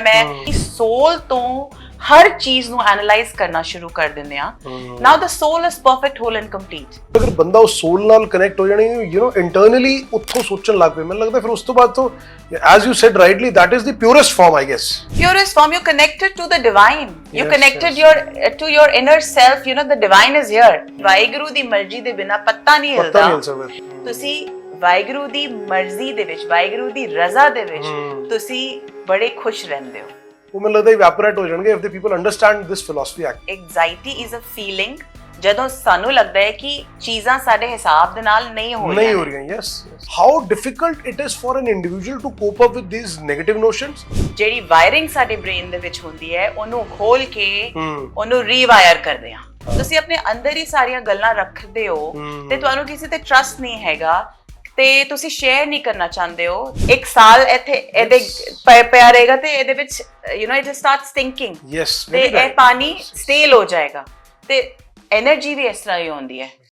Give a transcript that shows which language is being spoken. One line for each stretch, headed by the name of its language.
Punjabi: ਮੈਂ ਸੋਲ ਤੋਂ ਹਰ ਚੀਜ਼ ਨੂੰ ਐਨਾਲਾਈਜ਼ ਕਰਨਾ ਸ਼ੁਰੂ ਕਰ ਦਿੰਦੇ ਆ।
English: Now the soul is perfect, whole and complete.
Punjabi: ਅਗਰ ਬੰਦਾ ਉਸ ਸੋਲ ਨਾਲ ਕਨੈਕਟ ਹੋ ਜਾਣੀ, ਯੂ نو ਇੰਟਰਨਲੀ ਉੱਥੋਂ ਸੋਚਣ ਲੱਗ ਪਏ, ਮੈਨੂੰ ਲੱਗਦਾ ਫਿਰ ਉਸ ਤੋਂ ਬਾਅਦ ਤੋਂ
English: as you said rightly that is the purest form, I guess. Purest form, you're connected to the divine. You connected to your inner self. You know the divine is here.
Punjabi: Waheguru ਦੀ ਮਰਜ਼ੀ ਦੇ ਬਿਨਾ ਪੱਤਾ ਨਹੀਂ ਹਿਲਦਾ। ਤੁਸੀਂ ਵਾਹਿਗੁਰੂ ਦੀ ਮਰਜ਼ੀ ਦੇ ਵਿੱਚ, ਵਾਹਿਗੁਰੂ ਦੀ ਰਜ਼ਾ ਦੇ ਵਿੱਚ ਤੁਸੀਂ ਬੜੇ ਖੁਸ਼ ਰਹਿੰਦੇ ਹੋ। ਉਹ ਮੈਨੂੰ ਲੱਗਦਾ ਇਵੈਪੋਰੇਟ ਹੋ ਜਾਣਗੇ
English: if the people understand this philosophy actually. Anxiety is a feeling
Punjabi: ਜਦੋਂ ਸਾਨੂੰ ਲੱਗਦਾ ਹੈ ਕਿ ਚੀਜ਼ਾਂ ਸਾਡੇ ਹਿਸਾਬ ਦੇ ਨਾਲ ਨਹੀਂ ਹੋ ਰਹੀਆਂ। Yes.
English: How difficult it is for an individual to cope up with these negative notions?
Punjabi: ਜਿਹੜੀ ਵਾਇਰਿੰਗ ਸਾਡੇ ਬ੍ਰੇਨ ਦੇ ਵਿੱਚ ਹੁੰਦੀ ਹੈ ਉਹਨੂੰ ਖੋਲ ਕੇ ਉਹਨੂੰ ਰੀਵਾਇਰ ਕਰਦੇ ਆ। ਤੁਸੀਂ ਆਪਣੇ ਅੰਦਰ ਹੀ ਸਾਰੀਆਂ ਗੱਲਾਂ ਰੱਖਦੇ ਹੋ ਤੇ ਤੁਹਾਨੂੰ ਕਿਸੇ ਤੇ ਟਰਸਟ ਨਹੀਂ ਹੈਗਾ ਤੇ ਤੁਸੀਂ ਸ਼ੇਅਰ ਨਹੀਂ ਕਰਨਾ ਚਾਹੁੰਦੇ ਹੋ। ਇੱਕ ਸਾਲ ਇੱਥੇ ਇਹਦੇ ਪਿਆ ਰਹੇਗਾ ਤੇ ਇਹਦੇ ਵਿੱਚ you know
English: it starts thinking
Punjabi: ਤੇ ਇਹ ਪਾਣੀ ਸਟੇਲ ਹੋ ਜਾਏਗਾ ਤੇ એનર્ਜੀ ਵੀ ਇਸ ਤਰ੍ਹਾਂ ਹੀ ਹੁੰਦੀ ਹੈ।